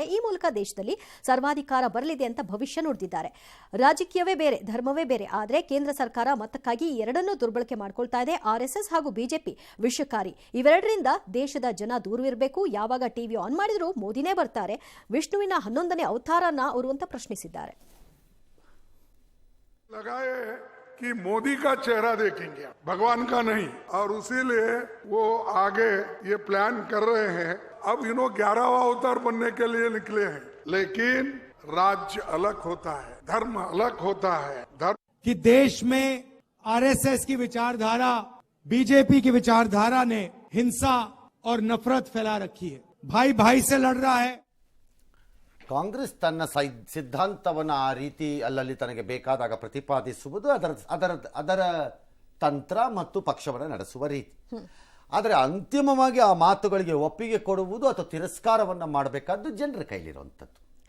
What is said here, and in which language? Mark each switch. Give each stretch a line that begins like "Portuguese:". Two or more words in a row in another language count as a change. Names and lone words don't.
Kannada: ಈ ಮೂಲಕ ದೇಶದಲ್ಲಿ ಸರ್ವಾಧಿಕಾರ ಬರಲಿದೆ ಅಂತ ಭವಿಷ್ಯ ನುಡಿದಿದ್ದಾರೆ. ರಾಜಕೀಯವೇ ಬೇರೆ, ಧರ್ಮವೇ ಬೇರೆ, ಆದರೆ ಕೇಂದ್ರ ಸರ್ಕಾರ ಮತಕ್ಕಾಗಿ ಈ ಎರಡನ್ನೂ ದುರ್ಬಳಕೆ ಮಾಡ್ಕೊಳ್ತಾ ಇದೆ. ಆರ್ಎಸ್ಎಸ್ ಹಾಗೂ ಬಿಜೆಪಿ ವಿಷಕಾರಿ. ಇವೆರಡರಿಂದ ದೇಶದ ಜನ ದೂರವಿರಬೇಕು. ಯಾವಾಗ
English: TV on
Kannada: ಮಾಡಿದ್ರು ಮೋದಿನೇ ಬರ್ತಾರೆ. ವಿಷ್ಣುವಿನ 11ನೇ ಅವತಾರನ ಅವರು ಅಂತ ಪ್ರಶ್ನಿಸಿದ್ದಾರೆ.
Hindi: कि मोदी का चेहरा देखेंगे, भगवान का नहीं, और इसीलिए वो आगे ये प्लान कर रहे हैं. अब 11वां अवतार बनने के लिए निकले हैं, लेकिन राज्य अलग होता है, धर्म अलग होता है. धर्म कि देश में आरएसएस की विचारधारा, बीजेपी की विचारधारा ने हिंसा और नफरत फैला रखी है. भाई भाई से लड़ रहा है.
Kannada: ಕಾಂಗ್ರೆಸ್ ತನ್ನ ಸಿದ್ಧಾಂತವನ್ನು ಆ ರೀತಿ ಅಲ್ಲಲ್ಲಿ ತನಗೆ ಬೇಕಾದಾಗ ಪ್ರತಿಪಾದಿಸುವುದು ಅದರ ತಂತ್ರ ಮತ್ತು ಪಕ್ಷವನ್ನು ನಡೆಸುವ ರೀತಿ. ಆದರೆ ಅಂತಿಮವಾಗಿ ಆ ಮಾತುಗಳಿಗೆ ಒಪ್ಪಿಗೆ ಕೊಡುವುದು ಅಥವಾ ತಿರಸ್ಕಾರವನ್ನು ಮಾಡಬೇಕಾದ್ದು ಜನರ ಕೈಲಿರುವಂಥದ್ದು.